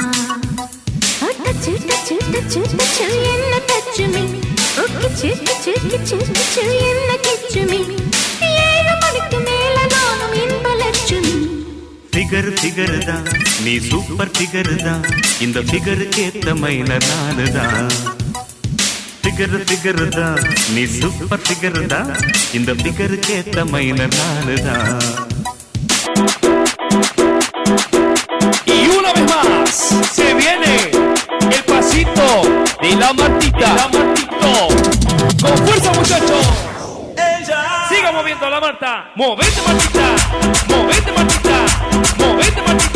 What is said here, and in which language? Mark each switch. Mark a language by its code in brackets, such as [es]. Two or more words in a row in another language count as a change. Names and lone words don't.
[ta] டச்சு டச்சு டச்சு டச்சு என்ன டச்சுமி, கிச்சு கிச்சு கிச்சு கிச்சு என்ன கிச்சுமி, 7 மணிக்கு மேல நானும் இன்ப லட்சுமி. ஃபிகர் ஃபிகர் தான், நீ [en] super figure [ta] தான், இந்த ஃபிகருக்கு ஏத்த மயில நானுதான். ஃபிகர் ஃபிகர் தான், நீ [en] super figure [ta] தான், இந்த ஃபிகருக்கு ஏத்த மயில நானுதான். [es] Y una vez más se viene el pasito de la Martita. La Martito. Con fuerza, muchachos. Siga moviendo la Marta. Movete, Martita. Movete, Martita. Movete, Martita.